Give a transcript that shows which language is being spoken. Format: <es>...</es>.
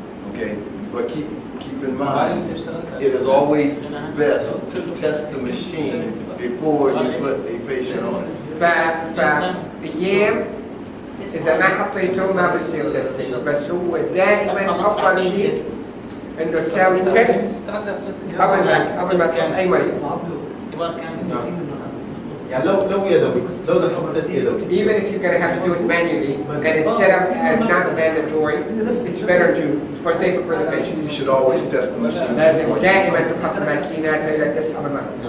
<en>Okay, but keep in mind, it is always best to test the machine before you put a patient on it.</en> <ar>فايام اذا ما حطيته ما بصير تيستينج، بس هو دائما افضل شيء انه تساوي تيست قبل ما تحط اي مريض. اختبار كامل. يعني لو يدوي لو بدك تحط تيست يدوي.</ar> <en>Even if you're going to have to do it manually and it's set up as not mandatory, it's better to for safer for the You patient. should always test the machine.</en> <ar>لازم ودائما تفحص الماكينات زي التست قبل ما.</ar>